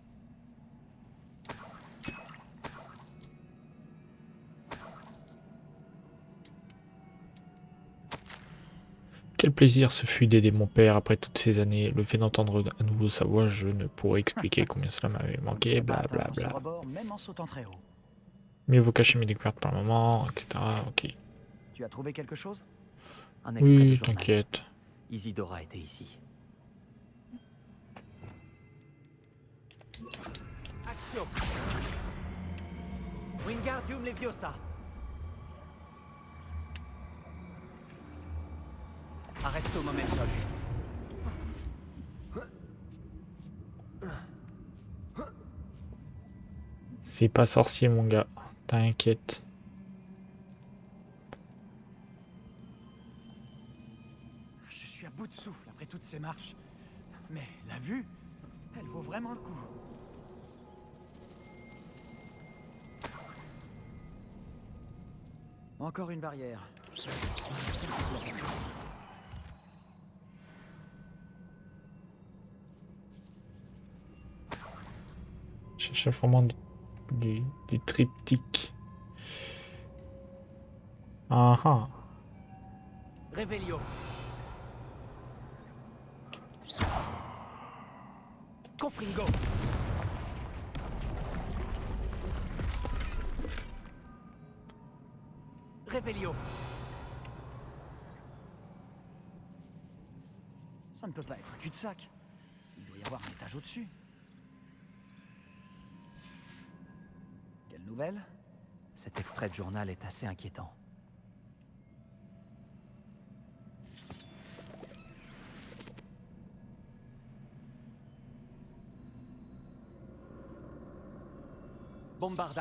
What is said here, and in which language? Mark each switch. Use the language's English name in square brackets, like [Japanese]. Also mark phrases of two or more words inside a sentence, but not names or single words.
[French] Quel plaisir ce fut d'aider mon père après toutes ces années. Le fait d'entendre à nouveau sa voix, je ne pourrais expliquer combien cela m'avait manqué, Pas atteindre ce blablabla. rebord, même en sautant très haut. Mieux vaut cacher mes découvertes par le moment, etc. Ok. Tu as trouvé quelque chose? Un extrait du Oui, journal. t'inquiète. Isidora était ici. Axio. [Latin] Wingardium Leviosa. Arresto momentum. [French] C'est pas sorcier, mon gars. T'inquiète. Je suis à bout de souffle après toutes ces marches. Mais la vue, elle vaut vraiment le coup. Encore une barrière. Je cherche vraiment du triptyque. Ah ah. Revelio. Confringo. Revelio. Ça ne peut pas être un cul-de-sac. Il doit y avoir un étage au-dessus. Quelle nouvelle? Cet extrait de journal est assez inquiétant. Bombarda.